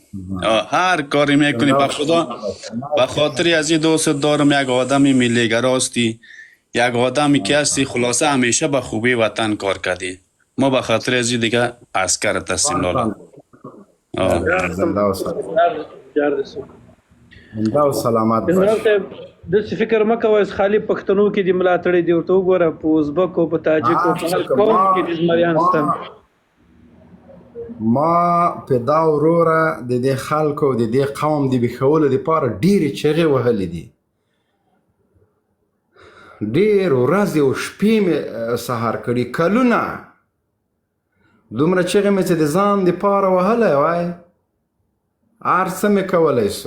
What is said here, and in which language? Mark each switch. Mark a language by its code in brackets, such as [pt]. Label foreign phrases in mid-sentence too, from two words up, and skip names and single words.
[fa] هر کاری میکنی به خدا، به خاطر از این دوست دارم یک آدمی ملیگراستی، یک آدمی که هستی خلاصه همیشه به خوبی وطن کار کردی. ما به خاطر از این دیگه عسکرت هستیم لالا. زنده و سلامت. جار دسو زنده و سلامت جنرال باش. [ps] صاحب داسې فکر مه کوئ خالي پښتنو کې دې ملاتړي دي ورته وګوره په ازبکو په تاجکو په هر قوم کې دې زمریان شته. ما په دا وروره د دې خلکو د دې قوم د بیښولو دپاره ډېرې چغې وهلې دي، ډېر ورځې او شپې مې سهار کړي، کلونه دومره چغې مې چې د ځان دپاره وهلی وای، هر څه مې کولی سو.